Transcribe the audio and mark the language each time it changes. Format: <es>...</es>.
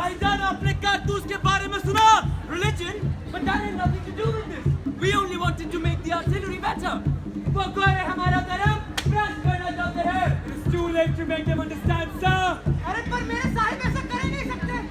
<hi>भाईजान आपने कारतूस के बारे में सुना?</hi> <en>Religion? But that had nothing to do with this. We only wanted to make the artillery better.</en> <hi>वो कोई हमारा धर्म भ्रष्ट करना चाहते हैं.</hi> <en>It is too late to make them understand, sir.</en> <hi>अरे पर मेरे साहिब ऐसा कर ही नहीं सकते.</hi>